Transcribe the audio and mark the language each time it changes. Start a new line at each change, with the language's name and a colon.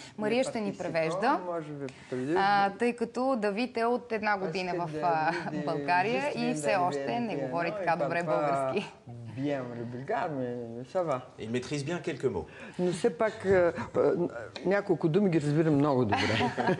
Bulgarian: Мария ще ни превежда, тъй като Давид е от една година в България и все още не говори така добре български.
French: Bien, le bulgare, mais ça va. Il maîtrise bien quelques mots.
Bulgarian: Но все пак няколко думи ги разбирам много добре.